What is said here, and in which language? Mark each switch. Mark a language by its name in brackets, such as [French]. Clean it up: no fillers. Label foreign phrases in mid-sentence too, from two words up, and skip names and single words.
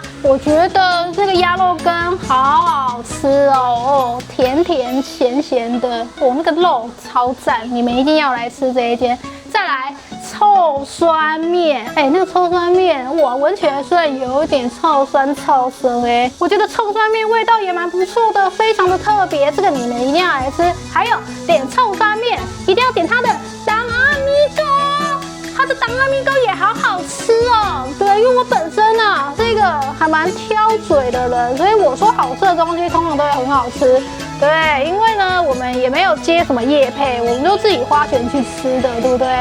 [Chinese] 我覺得這個鴨肉羹好好吃哦，甜甜鹹鹹的，那個肉超讚，你們一定要來吃這一間。再來臭酸麵，那個臭酸麵，哇，聞起來雖然有一點臭酸臭澀，我覺得臭酸麵味道也蠻不錯的，非常的特別，這個你們一定要來吃。還有點臭酸麵，一定要點它的當阿米糕，它的當阿米糕也好好吃哦。对，因為我本身啊是一個還蠻挑嘴的人，所以我說好吃的東西通常都會很好吃。對，因為呢，我們也沒有接什麼業配，我們就自己花錢去吃的，對不對？